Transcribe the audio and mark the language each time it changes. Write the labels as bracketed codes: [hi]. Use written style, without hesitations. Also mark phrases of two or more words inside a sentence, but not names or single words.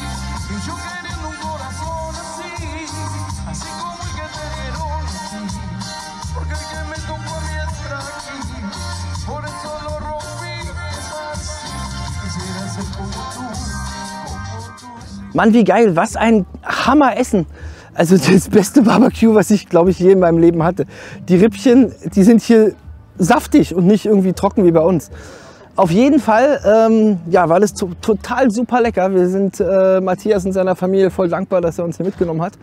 [es] Y yo queriendo un corazón así como el que te dieron a ti. Porque el que me tocó a mí es frágil, por eso lo rompiste fácil. Quisiera ser como tú. [de] Mann, wie geil, was ein Hammeressen. Also das beste Barbecue, was ich, glaube ich, je in meinem Leben hatte. Die Rippchen, die sind hier saftig und nicht irgendwie trocken wie bei uns. Auf jeden Fall, ja, war das total super lecker. Wir sind Matthias und seiner Familie voll dankbar, dass er uns hier mitgenommen hat.